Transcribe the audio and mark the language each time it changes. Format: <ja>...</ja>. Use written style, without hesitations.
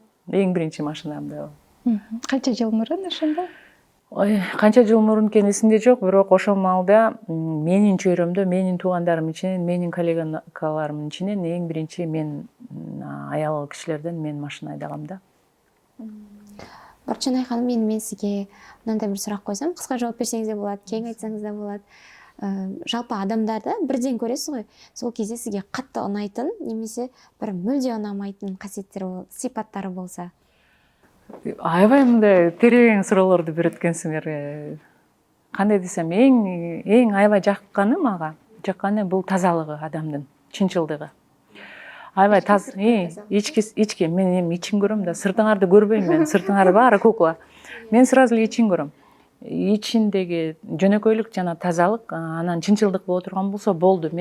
<ky>Эң биринчи машинам да. Канча жыл мурун ошондо? Канча жыл мурун экени эсимде жок, бирок ошол маалда менин чөйрөмдө, менин туугандарым ичинен, менин коллегаларымдын ичинен эң биринчи мен аял кишилерден мен машина айдагам да.</ky> <kk>Орчанай ханым, мен сізге мынандай бір сұрақ қойсам, қысқа жауап берсеңіз де болады, кең айтсаңыз да болады. Жалпы адамдарды бірден көресіз ғой, сол кезде сізге қатты ұнайтын немесе бір мүлде ұнамайтын қасиеттері, сипаттары болса?</kk> <ky>Аябай мындай терең суроолорду берет экенсиңер. Кандай десем, эң аябай жакканы бул тазалыгы, адамдын чынчылдыгы. Аябай ички мен эми ичин көрөм да, сыртыңарды көрбөйм мен. Сыртыңар баары кукла. Мен сразу эле ичин көрөм. Ичиндеги жөнөкөйлүк жана тазалык, анан чынчылдык боло турган болсо болду.</ky>